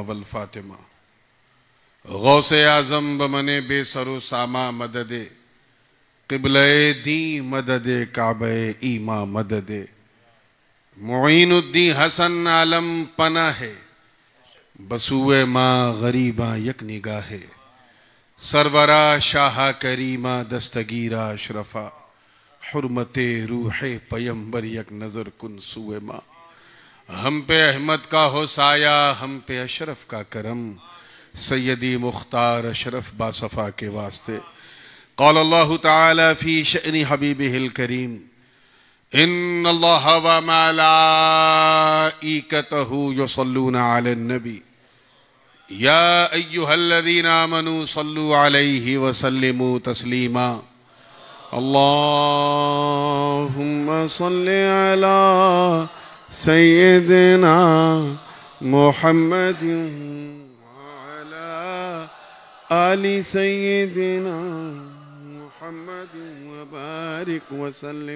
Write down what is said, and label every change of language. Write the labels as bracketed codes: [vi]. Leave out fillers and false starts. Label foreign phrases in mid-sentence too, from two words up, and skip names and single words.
[fa] وال فاطمه غوث اعظم بمن بی‌سر و سامان مددی قبلهٔ دین مددی کعبهٔ ایمان مددی معین‌الدین حسن عالم پناهی بسوی ما غریبان یک نگاهی سروران شاه کریما دستگیرا اشرفا حرمت روح پیمبر یک نظر کن سوی ما. [hi] हम पे अहमद का हो साया, हम पे अशरफ का करम, सैयदी मुख्तार अशरफ बासफ़ा के वास्ते। [ar] قال الله تعالى في شأن حبيبه الكريم إن الله و ملائكته يصلون على النبي يا أيها الذين آمنوا صلوا عليه و سلموا تسليما. اللهم صل على سيدنا محمد و على آل سيدنا محمد و بارك و سلم.